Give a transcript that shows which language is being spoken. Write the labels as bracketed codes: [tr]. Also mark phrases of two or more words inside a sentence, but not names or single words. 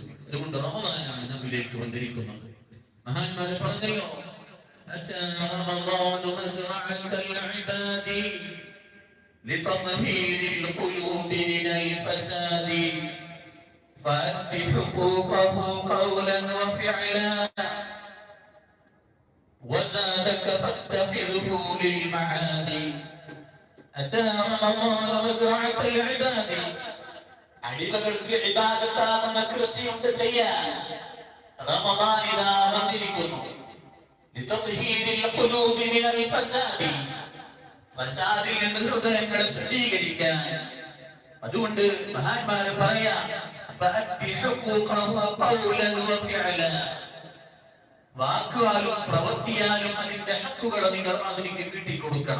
[ml] അതുകൊണ്ട് റമദാനാണ് നമ്മിലേക്ക് വന്നിരിക്കുന്നത്. മഹാന്മാർ പറഞ്ഞല്ലോ, [ar] أتى رمضان مزرعة العباد لتطهير القلوب من الفساد فأد حقوقه قولا وفعلا وزادك فاتخذه للمعاد. أتى رمضان مزرعة العباد. [ml] അടിമകൾക്ക് ഇബാദത്താകുന്ന കൃഷിയുണ്ട് ചെയ്യാൻ റമദാൻ ഇതാ വന്നിരിക്കുന്നു. [ar] لتطهير القلوب من الفساد, [ml] ഫസാദിൽ നിന്ന് ഹൃദയങ്ങളെ ശുദ്ധീകരിക്കാൻ. അതുകൊണ്ട് മഹാന്മാര് പറയാ, വാക്കാലും പ്രവൃത്തിയാലും അതിന്റെ ഹക്കുകളെ നിങ്ങൾ അതിലേക്ക് വീട്ടി കൊടുക്കണം.